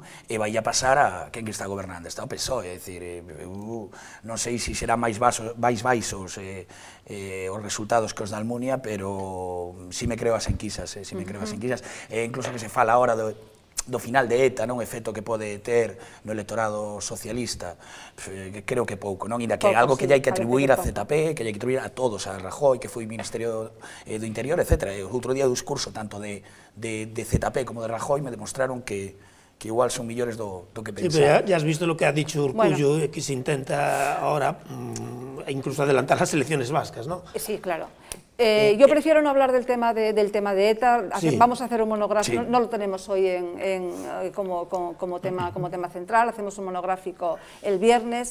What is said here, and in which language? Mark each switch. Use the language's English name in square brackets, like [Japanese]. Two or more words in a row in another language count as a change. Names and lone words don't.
[Galician] E vai a pasar a quen que está gobernando, está o PSOE, é dicir, non sei se será máis baixos os resultados que os da Almunia, pero si me creo as enquisas, incluso que se fala ahora do final de ETA, non, efecto que pode ter no electorado socialista, creo que pouco, non? Inda que algo que lle hai que atribuir a ZP, que lle hai que atribuir a todos, a Rajoy, que foi Ministerio do Interior, etc. Outro día o discurso tanto de ZP como de Rajoy me demostraron que igual son millores do que pensaba. [Spanish] Sí, pero ya has visto lo que ha dicho Urkullu, que se intenta ahora incluso adelantar las elecciones vascas, ¿no? Sí, claro. Yo prefiero no hablar del tema de ETA. Vamos a hacer un monográfico, no lo tenemos hoy como tema central, hacemos un monográfico el viernes.